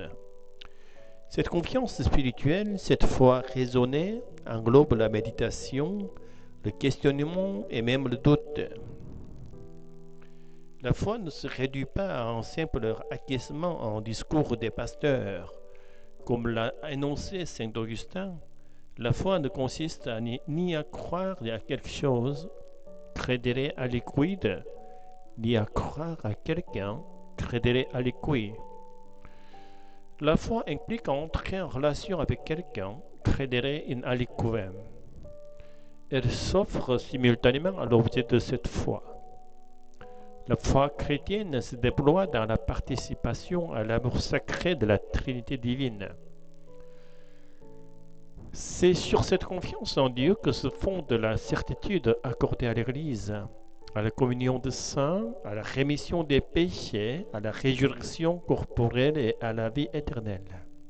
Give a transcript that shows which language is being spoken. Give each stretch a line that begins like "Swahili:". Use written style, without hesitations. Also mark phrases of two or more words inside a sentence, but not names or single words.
French: Cette confiance spirituelle, cette foi raisonnée, englobe la méditation, le questionnement et même le doute. La foi ne se réduit pas à un simple acquiescement en discours des pasteurs. Comme l'a énoncé saint Augustin, la foi ne consiste ni à croire à quelque chose,
Latin: credere aliquid,
French: ni à croire à quelqu'un,
Latin: credere aliqui.
French: La foi implique entrer en relation avec quelqu'un,
Latin: credere in aliquem.
French: Elle s'offre simultanément à l'objet de cette foi. La foi chrétienne se déploie dans la participation à l'amour sacré de la Trinité divine. C'est sur cette confiance en Dieu que se fonde la certitude accordée à l'Église, à la communion des saints, à la rémission des péchés, à la résurrection corporelle et à la vie éternelle.